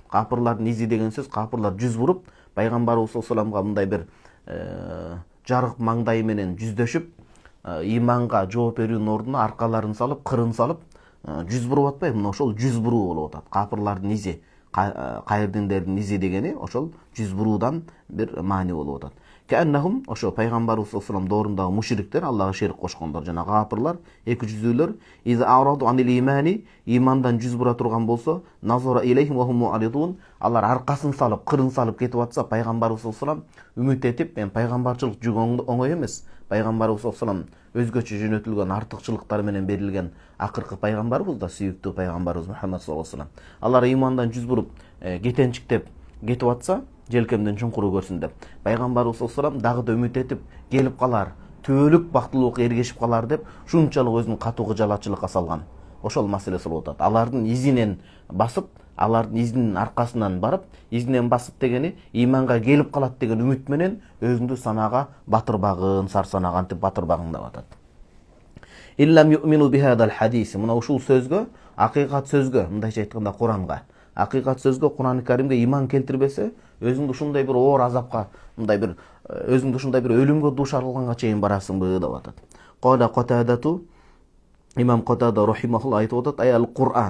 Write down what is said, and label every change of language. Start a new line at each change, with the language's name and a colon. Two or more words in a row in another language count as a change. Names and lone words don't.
Kyrgyz: Капырлардын изи деген сөз, капырлар жүз буруп, пайгамбарыбыз
Arabic: صلى الله عليه وسلم
Kyrgyz: мындай бир жарык маңдайы менен жүздөшүп, ыйманга жооп берүүнүн ордуна аркаларын салып, кырын салып, жүз буруп атпайбы, мына ошол жүз буруу болуп атат. Капырлардын изи, кайыр диндердин изи дегени ошол жүз буруудан бир маани болуп атат. Кәннахум ошо пайгамбарыбыз
Arabic: صلى الله عليه
Kyrgyz: доорундағы мушриктер, Аллага шерик кошкондор жана капырлар, эки жүздүүлөр,
Arabic: إذ أعرضوا عن الإيمان,
Kyrgyz: имандан жүз бура турган болсо,
Arabic: نظر إليهم وهم معرضون,
Kyrgyz: алар аркасын салып, кырын салып кетип атса, пайгамбарыбыз
Arabic: صلى الله عليه
Kyrgyz: үмүт этип, мен пайгамбарчылык жүк оңой эмес. Пайгамбарыбыз
Arabic: صلى الله عليه
Kyrgyz: өзгөчө жөнөтүлгөн артыкчылыктар менен берилген акыркы пайгамбарыбыз да, сүйүктүү пайгамбарыбыз Мухаммад
Arabic: صلى الله عليه.
Kyrgyz: Алар имандан жүз буруп кетенчиктеп кетип атса, желкемден чуңкуру көрсүн деп. Пайгамбарыбыз
Arabic: صلى الله عليه
Kyrgyz: дагы да үмүт этип келип калар, түбөлүк бактылуулукка эргешип калар деп, шунчалык өзүн катуу кыжалатчылыкка салган. Ошол маселеси болуп атат. Алардын изинен басып, алардын изинин аркасынан барып, изинен басып дегени иманга келип калат деген үмүт менен өзүңдү санаага батырбагын, сарсанага антип батырбагын деп атат.
Arabic: إن لم يؤمنوا بهذا الحديث.
Kyrgyz: Мына ушул сөзгө, акыйкат сөзгө, мындайча айтканда Куранга, акыйкат сөзгө, Куран-ы Каримге иман келтирбесе, өзүңдү ушундай бир оор азапка, мындай бир өзүңдү ушундай бир өлүмгө дуушар кылганга чейин барасыңбы деп атат.
Arabic: قال قتادة,
Kyrgyz: имам Катада рахимахулла айтып атат,
Arabic: أي القرآن.